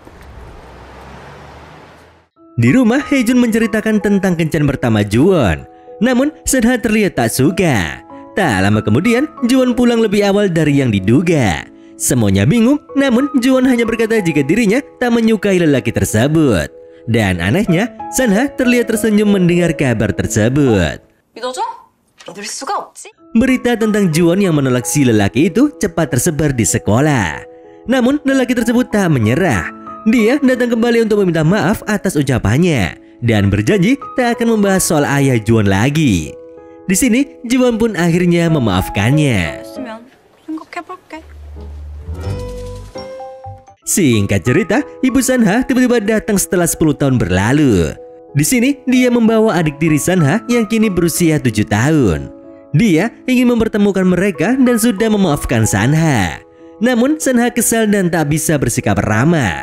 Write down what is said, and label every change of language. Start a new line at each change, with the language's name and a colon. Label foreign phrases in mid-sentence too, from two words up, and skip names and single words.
Indonesian: Di rumah, Hejun menceritakan tentang kencan pertama Juwon. Namun Sanha terlihat tak suka. Tak lama kemudian Juwon pulang lebih awal dari yang diduga. Semuanya bingung, namun Juwon hanya berkata jika dirinya tak menyukai lelaki tersebut. Dan anehnya, Sanha terlihat tersenyum mendengar kabar tersebut.
Korean: 믿어줘? 믿을 수가 없지?
Indonesian: Berita tentang Juwon yang menolak si lelaki itu cepat tersebar di sekolah. Namun lelaki tersebut tak menyerah. Dia datang kembali untuk meminta maaf atas ucapannya dan berjanji tak akan membahas soal ayah Juwon lagi. Di sini Juwon pun akhirnya memaafkannya.
Korean: 있으면 생각해볼게.
Indonesian: Singkat cerita, Ibu Sanha tiba-tiba datang setelah 10 tahun berlalu. Di sini dia membawa adik tiri Sanha yang kini berusia 7 tahun. Dia ingin mempertemukan mereka dan sudah memaafkan Sanha. Namun Sanha kesal dan tak bisa bersikap ramah.